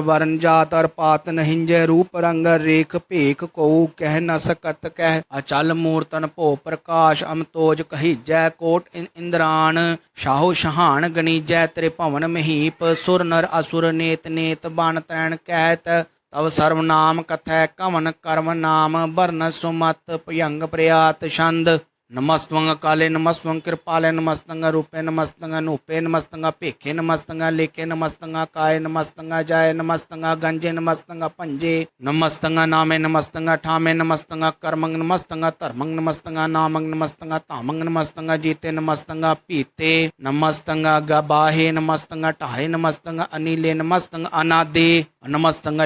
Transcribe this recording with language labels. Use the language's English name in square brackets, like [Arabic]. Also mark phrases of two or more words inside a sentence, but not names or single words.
[Braj] ਵਰਨ ਜਾਤ ਅਰ ਪਾਤ ਨਹਿੰਜੈ ਰੂਪ ਰੰਗ ਰੇਖ ਭੇਖ ਕਉ ਕਹਿ ਨ ਸਕਤ ਕਹਿ ਅਚਲ ਮੂਰਤਨ ਭੋ ਪ੍ਰਕਾਸ਼ ਅਮਤੋਜ ਕਹੀਜੈ ਕੋਟ ਇੰਦਰਾਨ ਸ਼ਾਹੋ ਸ਼ਹਾਨ ਗਣੀਜੈ ਤ੍ਰਿ ਭਵਨ ਮਹੀਪ ਸੁਰ ਨਰ ਅਸੁਰ ਨੇਤ ਨੇਤ ਬਨ ਤੈਣ ਕਹਿਤ ਤਵ ਸਰਵ ਨਾਮ ਕਥੈ ਕਵਨ ਕਰਮ ਨਾਮ ਬਰਨ ਸੁਮਤ ਭਯੰਗ ਪ੍ਰਿਆਤ ਛੰਦ नमस्त्वं काले नमस्त्वं कृपाले नमस्तं रूपे नमस्तं अनूपे नमस्तं भेखे नमस्तं लेखे नमस्तं काय नमस्तं जाय नमस्तं गंजे नमस्तं पंजे नमस्तं नामे नमस्तं ठामे नमस्तं कर्मं नमस्तं धर्मं नमस्तं नामं नमस्तं तामं नमस्तं जीते नमस्तं पीते नमस्तं गबाहे नमस्तं ठाहे नमस्तं अनिले नमस्तं अनादे नमस्तं